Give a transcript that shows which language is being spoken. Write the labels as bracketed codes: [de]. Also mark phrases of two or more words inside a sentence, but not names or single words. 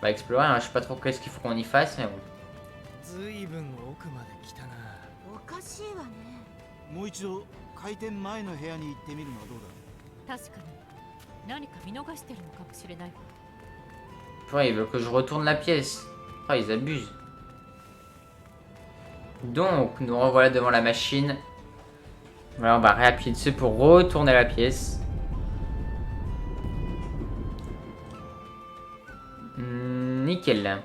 [fr] explorer, hein. Je sais pas trop qu'est-ce qu'il faut qu'on y fasse, mais bon. [ja] 随分奥まで来たな。おかしいわね。もう一度開店前の部屋に行ってみるのはどうだ。確かに何か見逃してるのかもしれないわ。 [fr] Ouais, ils veulent que je retourne la pièce. Ah, ils abusent. Donc, nous revoilà devant la machine. Voilà, on va réappuyer dessus pour retourner la pièce. Nickel.